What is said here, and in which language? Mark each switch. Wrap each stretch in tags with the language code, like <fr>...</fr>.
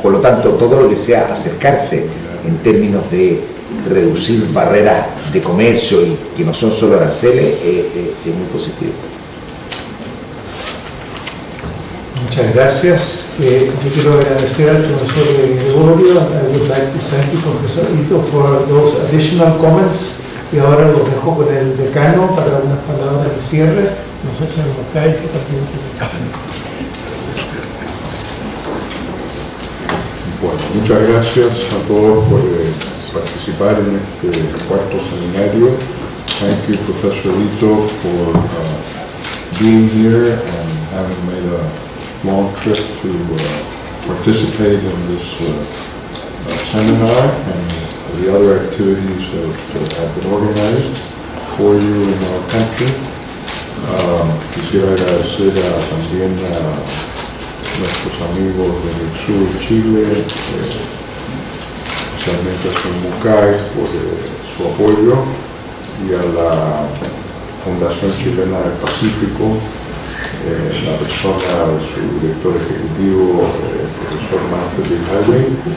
<es>Por lo tanto, todo lo que sea acercarse en términos de reducir barreras de comercio y que no son solo aranceles es muy positivo. Muchas gracias. Yo quiero agradecer al profesor Gregorio.</es> <en>I would like to thank you, Profesor Ito, for those additional comments.</en> <es>Y ahora los dejo con el decano para unas palabras de cierre. No sé si nos cae ese partido. Bueno, muchas gracias a todos por participar en este cuarto seminario.</es> <en>Thank you, Professor Ito, for being here and having made a long trip to participate in this seminar and the other activities that have been organized for you in our country.</en> <es>Quisiera agradecer también a nuestros amigos del sur de Chile, especialmente a Mucay por su apoyo y a la Fundación Chilena del Pacífico, la persona de su director ejecutivo, el profesor Manfred Highway.</es>